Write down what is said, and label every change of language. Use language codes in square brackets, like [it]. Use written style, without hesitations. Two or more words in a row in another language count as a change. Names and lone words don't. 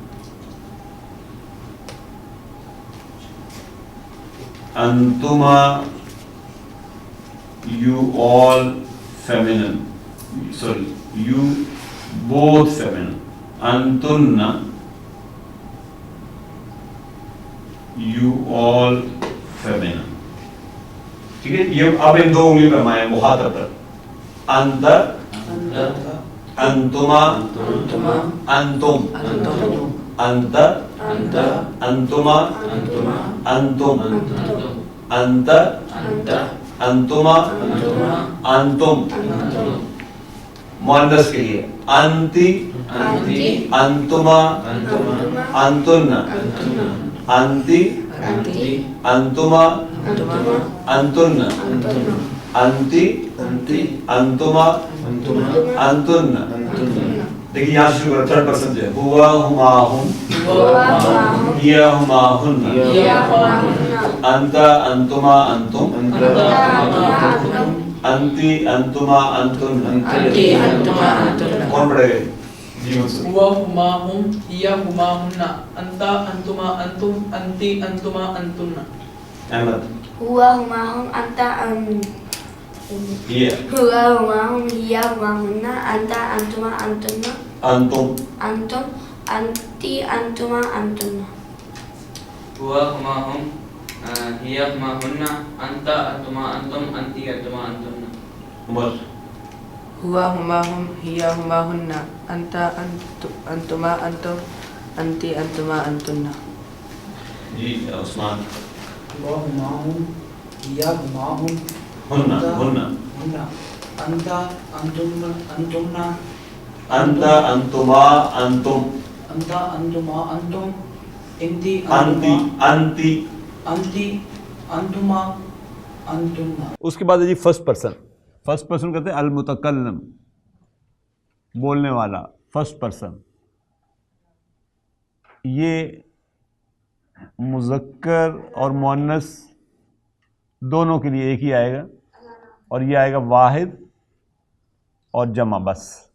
[en] Antuma you all feminine. Sorry, you both feminine. Antunna you all feminine. [ur] ٹھیک ہے. یہ اب ان دو انگلی پہ مائیں مخاطب پر. [ar] انت انتما انتم انت انتما انتم انت انتما انتم. [ur] مؤنث کے لیے [ar] انتی انتما انتن انتی انتما انتن انتی انتما انتن. [ur] دیکھیے یہاں شروع کریں. [en] third person [ur] جو ہے [ar] ہوا ہما ہم ہیا ہما ہن انت انتما انتم انتی انتما انتن. [ur] کون پڑھے گا جی؟ منصور. [ar] ہوا ہما ہم ہیا ہما ہن انتا انتما انتم انتی انتما انتن. [ur] احمد. [ar] ہوا ہما ہم انتا ہیا ہوا ہما ہم ہیا ہما ہن انتا انتما انتن انتم انتم انتی انتما انتن. ہوا ہما ہم ہیا ہما ہن انتا انتما انتم انتی انتما انتن. عمر. ہوا ہما ہم ہیا ہما ہن انتا انتما انتم انتی انتما انتن. جی عثمان. ہوا ہما ہم ہیا ہما ہم ہن انت انتما انت انتما انتم انتم انتی انتی انتی. انتما انتن. [ur] اس کے بعد ہے جی [en] first person. first person [ur] کہتے ہیں المتکلم، بولنے والا. [en] first person [ur] یہ مذکر اور مؤنث دونوں کے لیے ایک ہی آئے گا، اور یہ آئے گا واحد اور جمع بس.